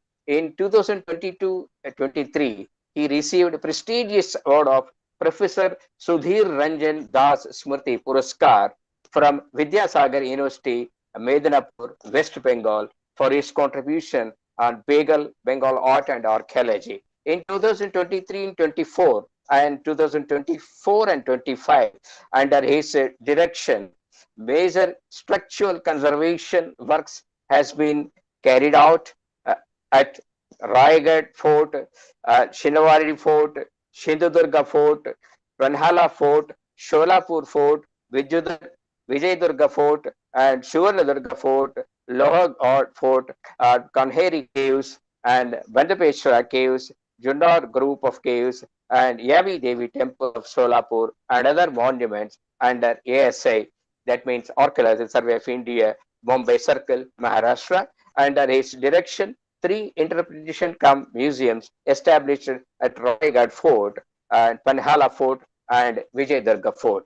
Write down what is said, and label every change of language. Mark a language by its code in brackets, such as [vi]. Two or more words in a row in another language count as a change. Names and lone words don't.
[en] In 2022-23, he received prestigious award of Professor Sudhir Ranjan Das Smriti Puraskar from Vidyasagar University, Medinapur, West Bengal, for his contribution on Bengal art and archaeology. In 2023 and 24 and 2024 and 25, under his direction, major structural conservation works has been carried out at Raigad Fort, Shinawari Fort, Shindudurga Fort, Ranhala Fort, Sholapur Fort, Vijayadurga Fort, and Suvarnadurga Fort, Lohagad Fort, Kanheri Caves, and Bandapeshwara Caves, Junnar Group of Caves, and Yavi Devi Temple of Solapur, and other monuments under ASI, that means Archaeological Survey of India, Bombay Circle, Maharashtra. Under his direction, 3 interpretation cum museums established at Raigad Fort, and Panhala Fort, and Vijayadurga Fort.